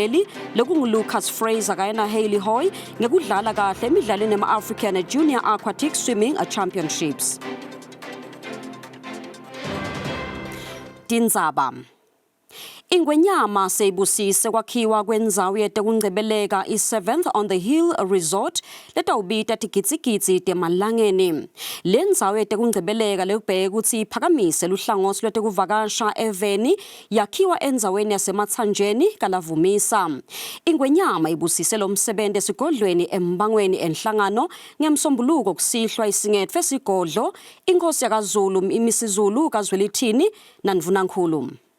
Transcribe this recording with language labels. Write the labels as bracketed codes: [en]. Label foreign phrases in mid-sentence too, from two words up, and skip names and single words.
[ss] yakuleli lokungu-Lucas Fraser kanye na-Hayley Hoy ngekudlala kahle emidlalweni yama-African Junior Aquatic Swimming Championships. Tindzaba. Ingwenyama seyibusise kwakhiwa kwendzawo yetekungcebeleka i-7th on the Hill Resort letawubita tigitsigitsi temalangeni. Le ndzawo yetekungcebeleka lekubheke kutsi iphakamise luhlangothi lwetekuvakasha eveni yakhiwa endzaweni yasematsanjeni kaLavumisa. Ingwenyama ibusise lo msebenzi esigodlweni embangweni enhlangano ngemsombuluko kusihlwa isingetfwe sigodlo inkosi yakaZulu imisizulu kaZwelithini naNdvunankhulu.